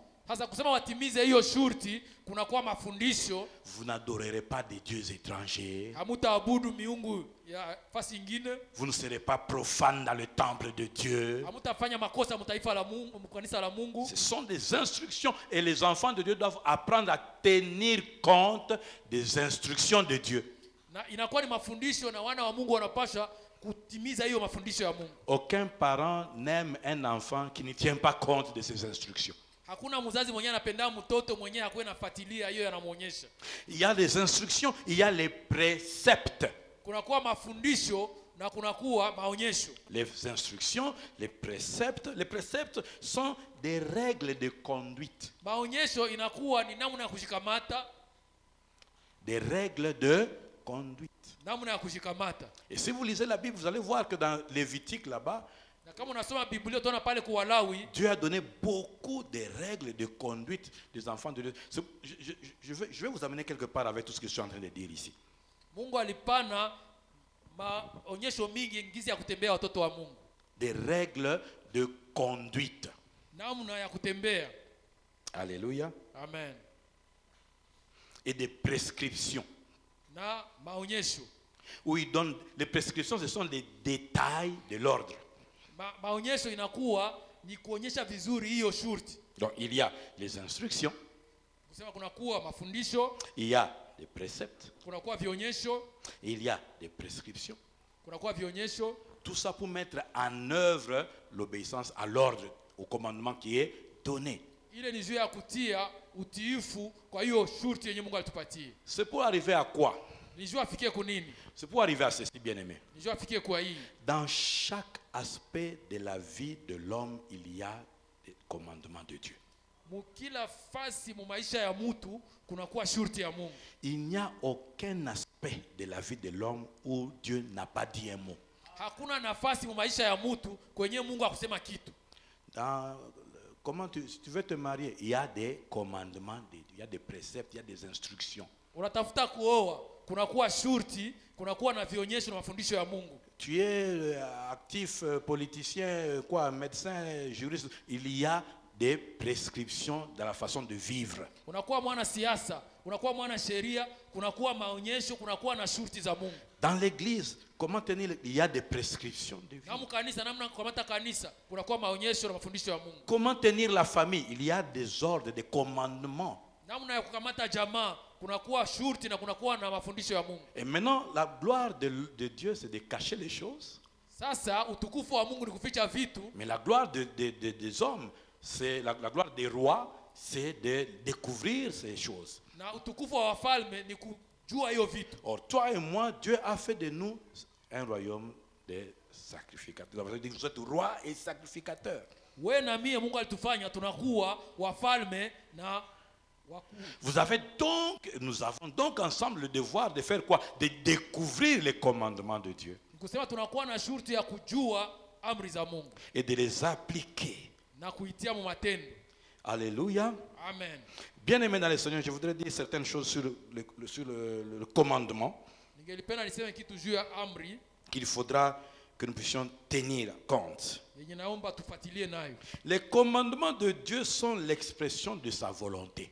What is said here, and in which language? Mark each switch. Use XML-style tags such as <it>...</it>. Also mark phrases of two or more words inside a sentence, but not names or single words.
<sw>Sasa kusema watimize hiyo shurti kunakuwa mafundisho.</sw> <fr>Vous n'adorerez pas des dieux étrangers.</fr> <sw>Hamutaabudu miungu ya fasi nyingine.</sw> <fr>Vous ne serez pas profane dans le temple de Dieu.</fr> <sw>Hamutafanya makosa mtaifa la Mungu, mkanisa la Mungu.</sw> <fr>Ce sont des instructions et les enfants de Dieu doivent apprendre à tenir compte des instructions de Dieu.</fr> <sw>Na inakuwa ni mafundisho na wana wa Mungu wanapaswa kutimiza hiyo mafundisho ya Mungu.</sw> <fr>Aucun parent n'aime un enfant qui ne tient pas compte de ses instructions.</fr> <sw>Hakuna mzazi mwenye anapenda mtoto mwenye hakuwa nafuatilia hiyo yanamuonyesha.</sw> <fr>Il y a les instructions, il y a les préceptes.</fr> <sw>Kunakuwa mafundisho na kunakuwa maonyesho.</sw> <fr>Les instructions, les préceptes sont des règles de conduite.</fr> <sw>Maonyesho inakuwa ni namna ya kushikamata.</sw> <fr>Des règles de conduite.</fr> <sw>Namna ya kushikamata.</sw> <fr>Et si vous lisez la Bible, vous allez voir que dans Lévitique là-bas,</fr> <sw>Na kama unasoma Biblia utaona pale kwa Walawi,</sw> <fr>Dieu a donné beaucoup de règles de conduite des enfants de Dieu. Je vais vous amener quelque part avec tout ce que je suis en train de dire ici.</fr> <sw>Mungu alipana maonyesho mingi ngizi ya kutembea watoto wa Mungu.</sw> <fr>Des règles de conduite.</fr> <sw>Namna ya kutembea. Alléluia. Amen.</sw> <fr>Et des prescriptions.</fr> <sw>Na maonyesho.</sw> <fr>Où il donne les prescriptions, ce sont les détails de l'ordre.</fr> <sw>Maonyesho inakuwa ni kuonyesha vizuri hiyo shurti.</sw> <fr>Donc il y a les instructions.</fr> <sw>Kusema kunakuwa mafundisho.</sw> <fr>Il y a des préceptes.</fr> <sw>Kunakuwa vionyesho.</sw> <fr>Il y a des prescriptions.</fr> <sw>Kunakuwa vionyesho.</sw> <fr>Tout ça pour mettre en œuvre l'obéissance à l'ordre, au commandement qui est donné.</fr> <sw>Ile ni juu ya kutia utiifu kwa hiyo shurti yenye Mungu alitupatia.</sw> <fr>C'est pour arriver à quoi?</fr> <sw>Ni juu afikie kunini?</sw> <fr>C'est pour arriver à ceci, bien-aimé.</fr> <sw>Ni juu afikie kwa hii.</sw> <fr>Dans chaque aspect de la vie de l'homme, il y a des commandements de Dieu.</fr> <sw>Mukila fasi mu maisha ya mtu kunakuwa shurti ya Mungu.</sw> <fr>Il n'y a aucun aspect de la vie de l'homme où Dieu n'a pas dit un mot.</fr> <sw>Hakuna nafasi mu maisha ya mtu kwenye Mungu akusema kitu.</sw> <fr>Si tu veux te marier, il y a des commandements de Dieu, il y a des préceptes, il y a des instructions.</fr> <sw>Unatafuta kuoa, kunakuwa shurti, kunakuwa na vionyesho na mafundisho ya Mungu.</sw> <fr>Tu es actif, politicien, médecin, juriste, il y a des prescriptions dans la façon de vivre.</fr> <sw>Unakuwa mwana siasa, unakuwa mwana sheria, kunakuwa maonyesho, kunakuwa na shurti za Mungu.</sw> <fr>Dans l'église, comment tenir, il y a des prescriptions de vie.</fr> <sw>Kama kanisa, namna kukamata kanisa, kunakuwa maonyesho na mafundisho ya Mungu.</sw> <fr>Comment tenir la famille, il y a des ordres, des commandements.</fr> <sw>Namna ya kukamata jamaa, kunakuwa shurti na kunakuwa na mafundisho ya Mungu.</sw> <fr>Et maintenant, la gloire de Dieu, c'est de cacher les choses.</fr> <sw>Sasa utukufu wa Mungu ni kuficha vitu.</sw> <fr>Mais la gloire des hommes, c'est la gloire des rois, c'est de découvrir ces choses.</fr> <sw>Na utukufu wa wafalme ni kujua hiyo vitu.</sw> <fr>Or, toi et moi, Dieu a fait de nous un royaume de sacrificateurs. Vous êtes roi et sacrificateur.</fr> <sw>Wewe na mimi Mungu alitufanya tunakuwa wafalme na</sw> <fr>nous avons donc ensemble le devoir de faire quoi? De découvrir les commandements de Dieu.</fr> <sw>Kusema tunakuwa na shurti ya kujua amri za Mungu.</sw> <fr>Et de les appliquer.</fr> <sw>Na kuitia mu matendo. Alléluia. Amen.</sw> <fr>Bien-aimé dans le Seigneur, je voudrais dire certaines choses sur le commandement.</fr> <sw>Ningelipenda niseme kitu juu ya amri.</sw> <fr>Qu'il faudra que nous puissions tenir compte.</fr> <sw>Yenye naomba tufuatilie nayo.</sw> <fr>Les commandements de Dieu sont l'expression de sa volonté.</fr>